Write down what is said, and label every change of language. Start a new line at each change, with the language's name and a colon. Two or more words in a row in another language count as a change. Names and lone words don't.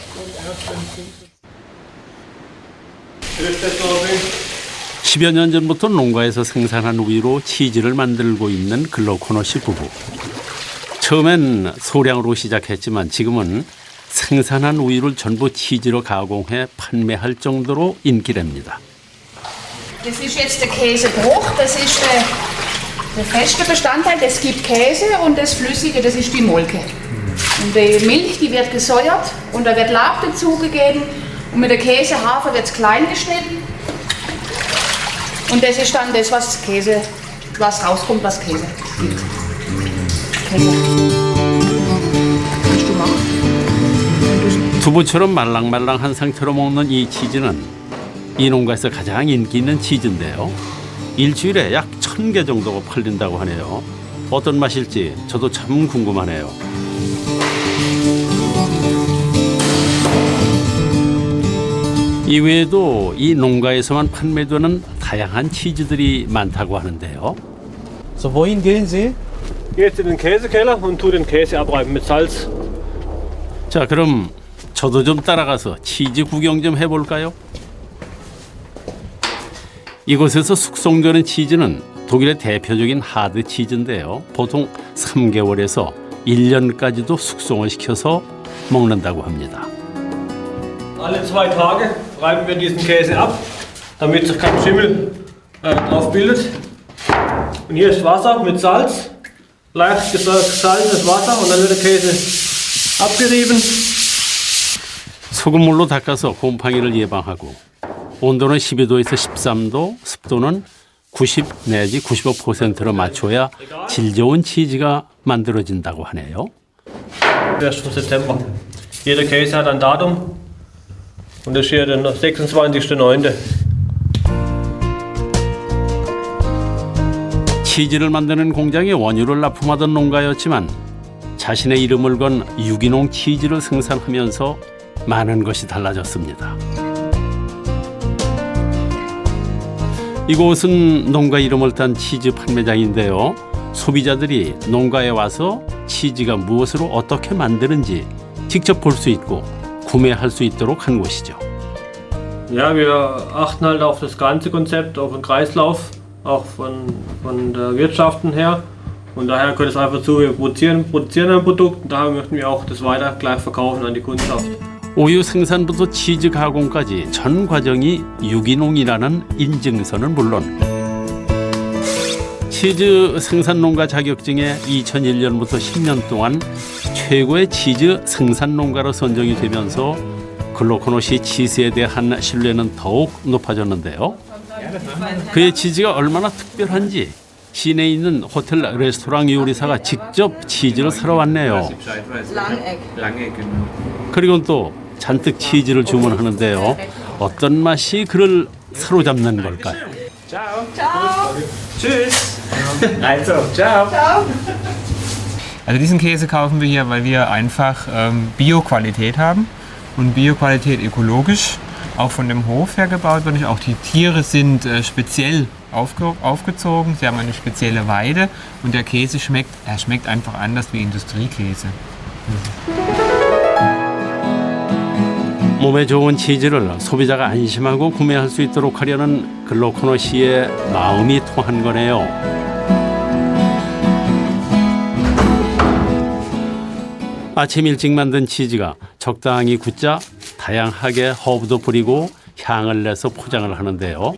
Korean: 10여 년 전부터 농가에서 생산한 우유로 치즈를 만들고 있는 글로크노 씨 부부. 처음엔 소량으로 시작했지만 지금은 생산한 우유를 전부 치즈로 가공해 판매할 정도로 인기랍니다.
German: Das ist jetzt der Käsebruch, das ist der feste Bestandteil. Es gibt Käse und das Flüssige, das ist die Molke. Und die Milch, die wird gesäuert und da wird Lab dazugegeben und mit der Käsehafer wird es klein geschnitten. Und das ist dann das, was rauskommt, was Käse gibt. Kannst du machen?
Korean: 두부처럼 말랑말랑한 상태로 먹는 이 치즈는 이 농가에서 가장 인기 있는 치즈인데요. 일주일에 약 1000개 정도가 팔린다고 하네요. 어떤 맛일지 저도 참 궁금하네요. 이외에도 이 농가에서만 판매되는 다양한 치즈들이 많다고 하는데요.
German: So, wohin gehen Sie? Jetzt in den Käsekeller und tu den Käse abreiben mit Salz.
Korean: 자, 그럼 저도 좀 따라가서 치즈 구경 좀 해볼까요? 이곳에서 숙성되는 치즈는 독일의 대표적인 하드 치즈인데요. 보통 3개월에서 1년까지도 숙성을 시켜서 먹는다고 합니다.
German: Alle 2 Tage reiben wir diesen Käse ab, damit sich kein Schimmel drauf bildet. Und hier ist Wasser mit Salz, leicht gesalzenes Wasser und dann wird der Käse abgerieben.
Korean: 소금물로 닦아서 곰팡이를 예방하고 온도는 12도에서 13도, 습도는 90 내지 95%로 맞춰야 질 좋은 치즈가 만들어진다고 하네요.
German: 1. September. Jeder Käse hat ein Datum und das hier der 26.09.
Korean: 치즈를 만드는 공장에 원유를 납품하던 농가였지만 자신의 이름을 건 유기농 치즈를 생산하면서 많은 것이 달라졌습니다. 이곳은 농가 이름을 딴 치즈 판매장인데요. 소비자들이 농가에 와서 치즈가 무엇으로 어떻게 만드는지 직접 볼 수 있고 구매할 수 있도록 한 곳이죠.
German: Ja, wir achten halt auf das ganze Konzept, auf den Kreislauf, auch von der Wirtschaften her. Und daher gehört es einfach zu, wir produzieren ein Produkt und daher möchten wir auch das weiter gleich verkaufen an die Kundschaft.
Korean: 우유 생산부터 치즈 가공까지 전 과정이 유기농이라는 인증서는 물론 치즈 생산 농가 자격증에 2001년부터 10년 동안 최고의 치즈 생산 농가로 선정이 되면서 글로코노시 치즈에 대한 신뢰는 더욱 높아졌는데요. 그의 치즈가 얼마나 특별한지 시내에 있는 호텔 레스토랑 요리사가 직접 치즈를 사러 왔네요. 그리고 또 잔뜩 치즈를 주문하는데요. 어떤 맛이 그를 사로잡는 걸까요?
German: Ciao. Ciao. Tschüss. Also, ciao. Ciao. Also diesen Käse kaufen wir hier, weil wir einfach Bio-Qualität haben und Bio-Qualität ökologisch, auch von dem Hof her gebaut wird. Auch die Tiere sind speziell aufgezogen, sie haben eine spezielle Weide und der Käse schmeckt einfach anders wie Industriekäse.
Korean: 몸에 좋은 치즈를 소비자가 안심하고 구매할 수 있도록 하려는 글로코노 씨의 마음이 통한 거네요. 아침 일찍 만든 치즈가 적당히 굳자 다양하게 허브도 뿌리고 향을 내서 포장을 하는데요.